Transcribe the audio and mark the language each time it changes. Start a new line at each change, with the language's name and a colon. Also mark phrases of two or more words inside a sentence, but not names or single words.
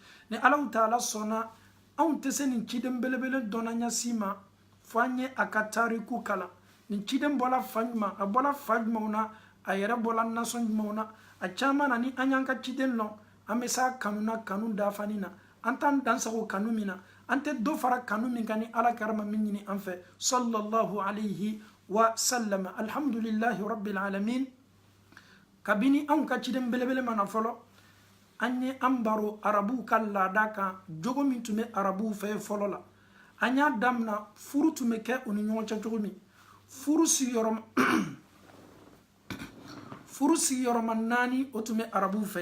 Bambara: ni alaw taala sɔnna anw tɛ se nin ciden belebele dɔnnanya si ma fo an ye a ka tariku kalan. nin ciden bɔla fa ɲuman a bɔla fa jumɛnw na a yɛrɛ bɔla nasɔn jumɛnw na. a caman na ni an y'an ka ciden lɔn an bɛ se a kanu na kanu dafani na an t'an dansago kanu min na an tɛ dɔ fara kanu min kan ni ala karama min ɲini an fɛ
Arabic: صلى الله عليه وسلم. الحمد لله رب العالمين.
Bambara: kabini anw ka ciden belebele mana fɔlɔ an ye an baro arabuw ka laada kan jogo min tun bɛ arabuw fɛ fɔlɔ la. an y'a damina furu tun bɛ kɛ u ni ɲɔgɔn cɛ cogo min. furu sigiyɔrɔma 4 o tun bɛ arabuw fɛ.